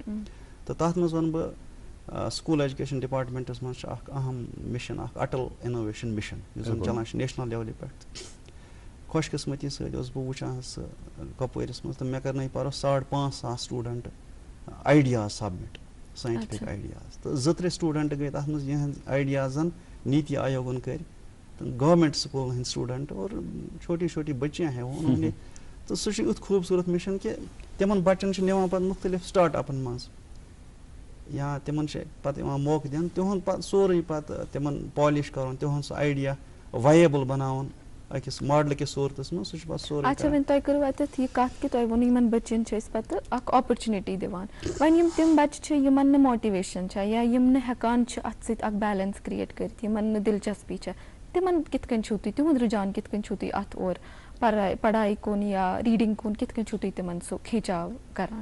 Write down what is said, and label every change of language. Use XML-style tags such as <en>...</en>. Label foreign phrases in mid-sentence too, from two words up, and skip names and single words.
<ks>تہٕ تتھ منٛز ونہٕ بہٕ</ks> <en>school education departments</en> <ks>منٛز چھُ اکھ اہم مشن اکھ اٹل انوویشن مشن یُس زن چلان چھُ</ks> <en>national level</en> <ks>پٮ۪ٹھ. خوش قسمتی سۭتۍ اوسُس بہٕ وٕچھان سُہ کۄپوٲرِس منٛز تہٕ مےٚ کَرنٲے پَرُس 5,500</ks> <en>student ideas submit scientific ideas</en> <ks>تہٕ 2-3 سٹوٗڈنٹ گٔے تَتھ منٛز یِہٕنٛدۍ آیڈیازن نیتی آیوگن کٔرۍ تہٕ</ks> <en>government schools</en> <ks>ہٕنٛدۍ سٹوٗڈنٹ</ks> <ur>اور چھوٹی چھوٹی بچیاں ہیں انہوں</ur> <ks>تہٕ سُہ چھُ یُتھ خوٗبصوٗرت مِشن کہِ تِمن بچن چھِ نِوان پتہٕ مُختٔلِف سٹاٹ اپن منٛز یا تمن پتہ یوان موقع دن تہند پتہ سورُے پتہ تمن پالش کرُن تہند سُہ</ks> <en>idea viable</en> <ks>بناوُن أکِس ماڈل کِس صورتس منٛز سُہ چھُ پتہٕ سورُے اچھا وۄنۍ تۄہہِ کٔرٕو اَتٮ۪تھ یہِ کَتھ کہِ تۄہہِ ووٚنوُ یِمن بَچن چھِ أسۍ پَتہٕ اکھ آپرچُنِٹی دِوان وۄنۍ یِم تِم بَچہٕ چھِ یِمن نہٕ ماٹِویشن چھےٚ یا یِم نہٕ ہٮ۪کان چھِ اَتھ سۭتۍ اکھ</ks> <en>balance create</en> <ks>کٔرِتھ یِمن نہٕ دِلچسپی چھےٚ تِمن کِتھ کٔنۍ چھُو تُہۍ تِہُنٛد رُجحان کِتھ کٔنۍ چھُو تُہۍ اَتھ اور پڑھاے کُن یا ریٖڈِنٛگ کُن کِتھ کٔنۍ چھُو تُہۍ تِمن سُہ کھینچاو کران؟</ks>